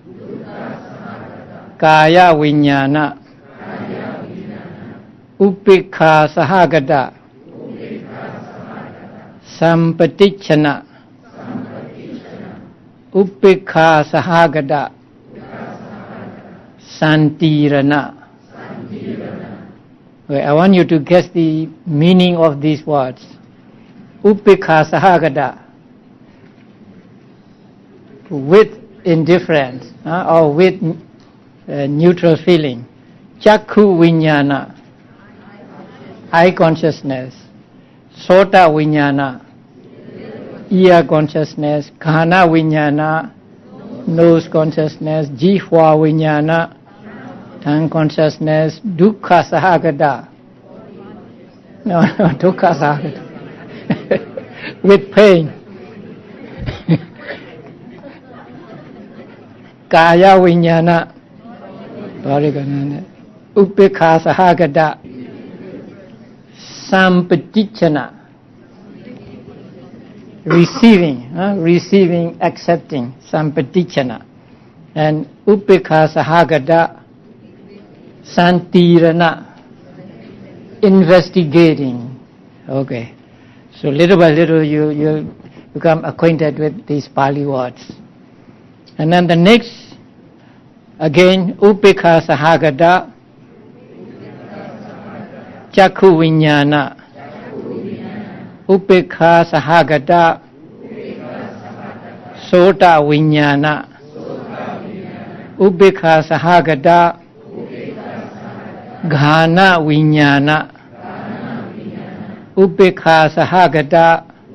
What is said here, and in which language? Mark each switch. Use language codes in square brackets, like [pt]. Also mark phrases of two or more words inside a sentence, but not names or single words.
[pi] Kaya viññāna Upekha sahagata Sampaticcana Upekha sahagata Santirana. [en] Okay, I want you to guess the meaning of these words. [pi] Upekha sahagata, [en] with indifference or with neutral feeling. [pi] Chakku viññāna, [en] eye consciousness. [pi] Sota viññāna, [en] ear consciousness. [pi] Jhana viññāna, [en] nose consciousness. [pi] Jiva viññāna, [en] tongue consciousness. [pi] Dukkha sahagata, no, dukkha sahagata, [en] with pain. [pi] Kaya viññāna, Upekha sahagata Sampaticcana, [en] receiving, accepting, [pi] Sampaticcana. And Upekha sahagata Santirana, [en] investigating. Okay, so little by little you become acquainted with these Pali words. And then the next, again, [pi] Upekha sahagata Chakku viññāna, Upekha sahagata Sota viññāna, Upekha sahagata Jhana viññāna, Upekha sahagata